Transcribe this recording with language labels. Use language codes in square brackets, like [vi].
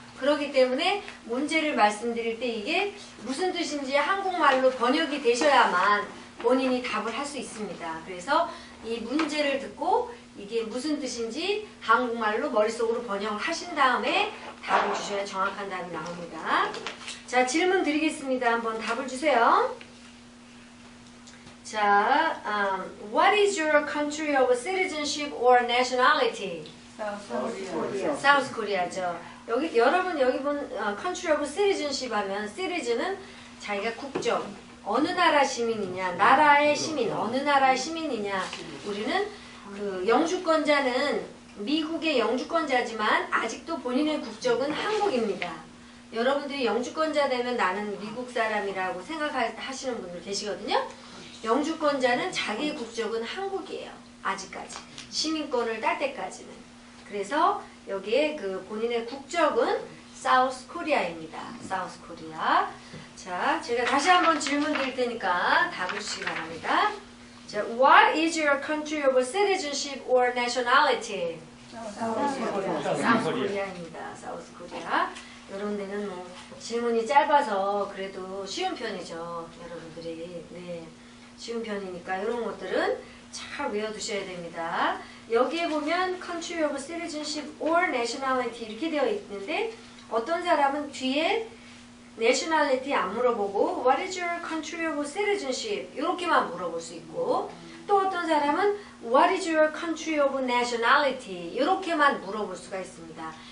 [ko] 그렇기 때문에 문제를 말씀드릴 때 이게 무슨 뜻인지 한국말로 번역이 되셔야만 본인이 답을 할 수 있습니다. 그래서 이 문제를 듣고 이게 무슨 뜻인지 한국말로 머릿속으로 번역을 하신 다음에 답을 주셔야 정확한 답이 나옵니다. 자, 질문 드리겠습니다. 한번 답을 주세요. 자, [en] what is your country of citizenship or nationality? [ko] South Korea죠. 여러분 여기 본 [en] country of citizenship [ko] 하면 citizen은 자기가 국적, 어느 나라 시민이냐, 나라의 시민, 어느 나라의 시민이냐. 우리는 그 영주권자는 미국의 영주권자지만 아직도 본인의 국적은 한국입니다. 여러분들이 영주권자 되면 나는 미국 사람이라고 생각하시는 분들 계시거든요. 영주권자는 자기의 국적은 한국이에요. 아직까지. 시민권을 딸 때까지는. 그래서 여기에 그 본인의 국적은 사우스 코리아입니다. 사우스 코리아. 자, 제가 다시 한번 질문 드릴 테니까 답을 주시기 바랍니다. 자, [en] what is your country of citizenship or nationality? [ko] 사우스 코리아입니다. 사우스 코리아. 이런 데는 뭐 질문이 짧아서 그래도 쉬운 편이죠. 여러분들이. 네. 쉬운 편이니까 이런 것들은 잘 외워두셔야 됩니다. 여기에 보면 [en] country of citizenship or nationality [ko] 이렇게 되어 있는데 어떤 사람은 뒤에 nationality 안 물어보고 [en] what is your country of citizenship [ko] 이렇게만 물어볼 수 있고 또 어떤 사람은 [en] what is your country of nationality [ko] 이렇게만 물어볼 수가 있습니다.